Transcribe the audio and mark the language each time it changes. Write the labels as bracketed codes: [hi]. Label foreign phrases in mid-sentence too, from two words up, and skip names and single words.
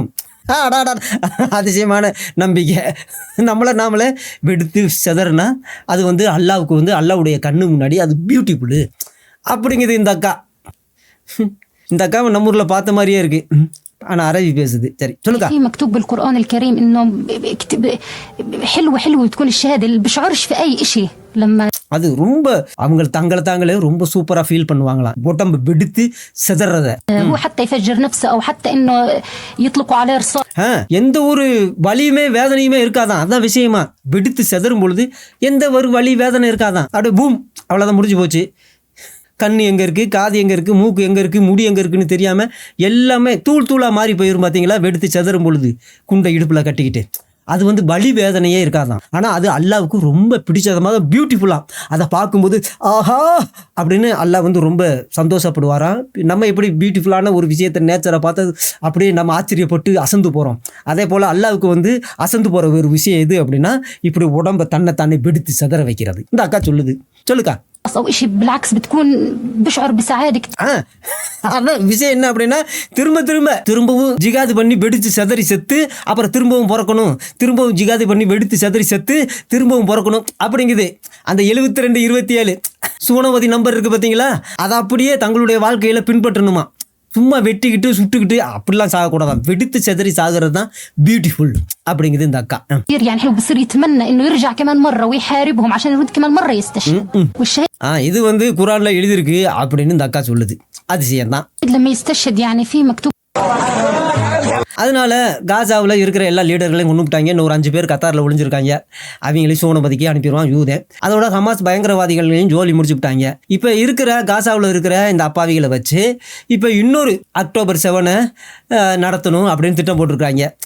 [ta] அதிசயமான நம்பிக்கை. நம்மளை நாமளே வெடித்து செதறனா அது வந்து அல்லாவுக்கு வந்து அல்லாவுடைய கண்ணு முன்னாடி அது பியூட்டிஃபுல்லு அப்படிங்குது இந்த அக்கா. இந்த அக்காவை நம்ம ஊரில் பார்த்த மாதிரியே இருக்கு, ஆனால் அரபி பேசுது. சரி சொல்லுக்கா. [ar] مكتوب بالقرآن الكريم إنه حلوة تكون الشهادة اللي بشعرش في أي إشي لما [ta] அது ரொம்ப அவங்க தாங்களே ரொம்ப சூப்பரா ஃபீல் பண்ணுவாங்களாம், உடம்பு வெடித்து செதறத. [ar] هو حتى يفجر نفسه أو حتى إنه يطلقوا عليه رصاص. [ta] எந்த ஒரு வலியுமே வேதனையுமே இருக்காதான். அதான் விஷயமா, வெடித்து செதறும் பொழுது எந்த ஒரு வலி வேதனை இருக்காதான். அப்படியே பூம், அவ்வளோதான், முடிஞ்சு போச்சு. கண் எங்கே இருக்குது, காது எங்கே இருக்குது, மூக்கு எங்கே இருக்குது, முடி எங்கே இருக்குன்னு தெரியாமல் எல்லாமே தூளாக மாறி போயிடும். பார்த்தீங்களா, வெடித்து செதறும் பொழுது குண்டை இடுப்பில் கட்டிக்கிட்டு அது வந்து வலி வேதனையே இருக்காதான். ஆனால் அது அல்லாவுக்கு ரொம்ப பிடிச்சதமாக பியூட்டிஃபுல்லாக அதை பார்க்கும்போது ஆஹா அப்படின்னு அல்லாஹ் வந்து ரொம்ப சந்தோஷப்படுவாராம். நம்ம எப்படி பியூட்டிஃபுல்லான ஒரு விஷயத்தை நேச்சரை பார்த்து அப்படியே நம்ம ஆச்சரியப்பட்டு அசந்து போகிறோம், அதே போல் அல்லாவுக்கு வந்து அசந்து போகிற ஒரு விஷயம் எது அப்படின்னா, இப்படி உடம்பை தன்னை வெடித்து செதற வைக்கிறது. இந்த அக்கா சொல்லுது. சொல்லுக்கா. [ar] أو إشي بالعكس بتكون بشعر بسعادة. [ta] அதான் விஷயம் என்ன அப்படின்னா, திரும்பவும் ஜிகாது பண்ணி வெடித்து செதறி செத்து அப்புறம் திரும்பவும் பிறக்கணும், திரும்பவும் ஜிகாது பண்ணி வெடித்து செதறி செத்து திரும்பவும் பிறக்கணும் அப்படிங்குது. அந்த 72 27 சூனபதி நம்பர் இருக்குது பார்த்தீங்களா, அதை அப்படியே தங்களுடைய வாழ்க்கையில் பின்பற்றணுமா. சும்மா வெட்டிக்கிட்டு சுட்டுக்கிட்டு அப்படிலாம் சாகக்கூடாதான், வெடித்து செதறி சாகிறது தான் பியூட்டிஃபுல் அப்படிங்குது இந்த அக்கா. [ar] يعني حلو بصير يتمنى إنه يرجع كمان مرة ويحاربهم عشان يرد كمان مرة يستشهد. [ta] இது வந்து குரான்ல எழுதிருக்கு அப்படின்னு இந்த அக்கா சொல்லுது. அதிசயம் தான். [ar] لما يستشهد يعني في مكتوب. [ta] அதனால காசாவில் இருக்கிற எல்லா லீடர்களையும் கொண்டுட்டாங்க. இன்னும் ஒரு 5 பேர் கத்தாரில் ஒளிஞ்சிருக்காங்க. அவங்களையும் சோனபதிக்கு அனுப்பிடுவான் யூதன். அதோட ஹமாஸ் பயங்கரவாதிகளையும் ஜோலி முடிச்சுட்டாங்க. இப்போ இருக்கிற காசாவில் இருக்கிற இந்த அப்பாவிகளை வச்சு இப்போ இன்னொரு அக்டோபர் 7 நடத்தணும் அப்படின்னு திட்டம் போட்டிருக்காங்க.